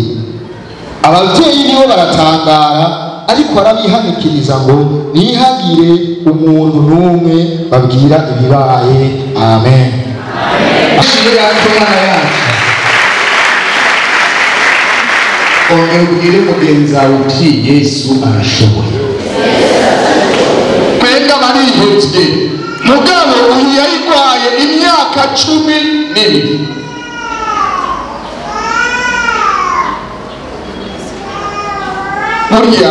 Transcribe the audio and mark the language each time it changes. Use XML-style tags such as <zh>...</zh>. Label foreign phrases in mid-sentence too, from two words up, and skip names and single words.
<rn>Ababyeyi nibo baratangara, ariko arabihanikiriza ngo nihagire umuntu n'umwe babwira ibibaye. Amen. Ongera ubwire mugenzi wawe uti Yesu arashoboye. Mbega barihebye, mugabo uyu yarigwaye imyaka 12. Burya</rn>